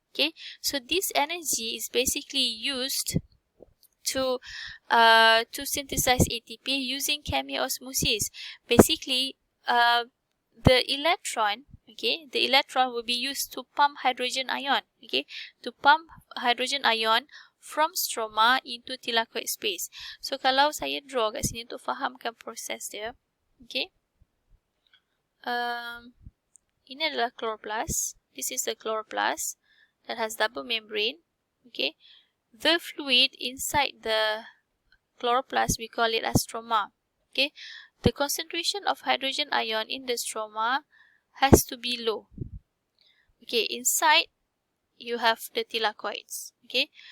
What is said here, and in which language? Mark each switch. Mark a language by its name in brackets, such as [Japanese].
[English] Okay, so this energy is basically used to synthesize ATP using chemiosmosis. Basically, the electron, okay, the electron will be used to pump hydrogen ion, okay, to pump hydrogen ion from stroma into thylakoid space. So [Malay] kalau saya draw kat sini untuk fahamkan proses dia, okay, ini adalah chloroplast. [English] This is the chloroplast that has double membrane, okay. The fluid inside the chloroplast, we call it as stroma, okay. The concentration of hydrogen ion in the stroma has to be low. Okay, inside you have the thylakoids, okay.